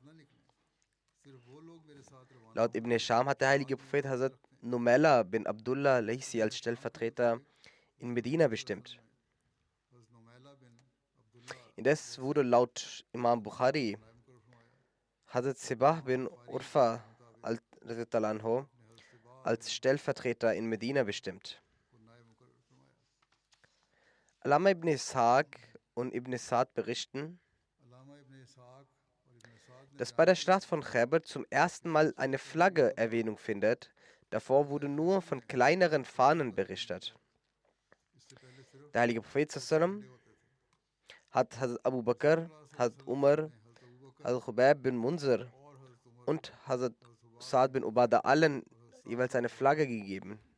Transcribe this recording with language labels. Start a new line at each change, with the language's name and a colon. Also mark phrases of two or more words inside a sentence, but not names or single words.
German: Laut Ibn Hisham hat der heilige Prophet Hazrat Numela bin Abdullah Laysi als Stellvertreter in Medina bestimmt. Indes wurde laut Imam Bukhari Hazrat Sibah bin Urfa als Stellvertreter in Medina bestimmt. Allama ibn Ishaq und Ibn Sa'd berichten, dass bei der Schlacht von Khaybar zum ersten Mal eine Flagge Erwähnung findet. Davor wurde nur von kleineren Fahnen berichtet. Der heilige Prophet sallam hat Hazrat Abu Bakr, Hazrat Umar, Hazrat Khubayb bin Munzir und Hazrat Sa'd bin Ubadah allen jeweils eine Flagge gegeben.